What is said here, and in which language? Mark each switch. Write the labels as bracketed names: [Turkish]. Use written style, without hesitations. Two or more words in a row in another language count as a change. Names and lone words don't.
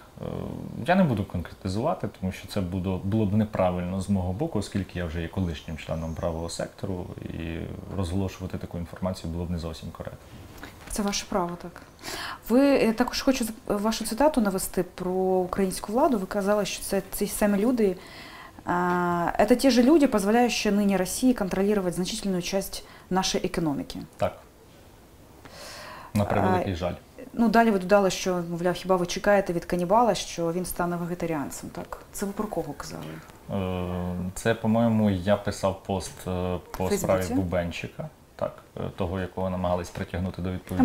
[Ukrainian] Я не буду конкретизувати, тому що це було б неправильно з мого боку, оскільки я вже є колишнім членом правого сектору, і розголошувати таку інформацію було б не зовсім коректно. Це ваше право, так. Ви також хочу вашу цитату навести про українську владу. Ви казали, що це ці самі люди, [Russian] это те же люди, позволяющие ныне России контролировать значительную часть нашей економіки. [Ukrainian] Так. На превеликий жаль. Далі ви додали, що, мовляв, хіба ви чекаєте від канібала, що він стане вегетаріанцем, так? Це ви про кого казали? Це, по-моєму, я писав пост по справі Бубенчика, так, того, якого намагались притягнути до відповідальності.